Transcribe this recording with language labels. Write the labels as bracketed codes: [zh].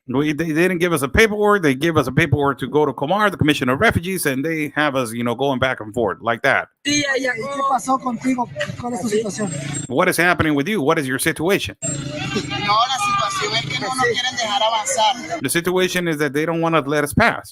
[en] They didn't give us a paperwork. They give us a paperwork to go to Comar, the Commission of Refugees, and they have us, going back and forth like that. [es] ¿Qué pasó contigo? ¿Cuál es tu situación? [en] What is happening with you? What is your situation? [es] No, la situación es que no nos quieren dejar avanzar. [en] The situation is that they don't want to let us pass.